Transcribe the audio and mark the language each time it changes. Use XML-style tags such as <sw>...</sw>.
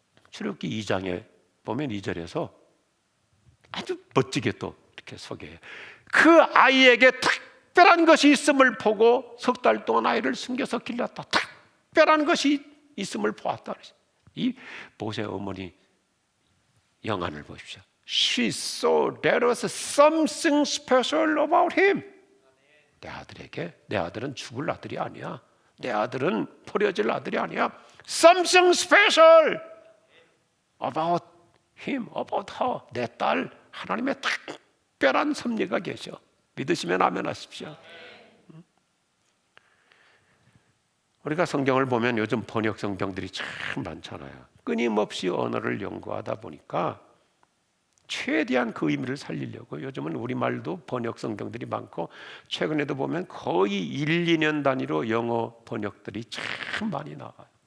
<ko>출애굽기 2장에 보면 2절에서 아주 멋지게 또 이렇게 소개해요. 그 아이에게 특별한 것이 있음을 보고 석 달 동안 아이를 숨겨서 길렀다. 특별한 것이 있음을 보았다. 이 모세 어머니 영안을 보십시오.</ko> <en>She saw there was something special about him.</en> <ko>내 아들에게, 내 아들은 죽을 아들이 아니야. 내 아들은 버려질 아들이 아니야.</ko> <en>Something special about him, about her.</en> <ko>내 딸, 하나님의 특별한 섭리가 계셔. 믿으시면 아멘 하십시오. 우리가 성경을 보면 요즘 번역 성경들이 참 많잖아요. 끊임없이 언어를 연구하다 보니까 최대한 그 의미를 살리려고 요즘은 우리말도 번역 성경들이 많고, 최근에도 보면 거의 1, 2년 단위로 영어 번역들이 참 많이 나와요.</ko>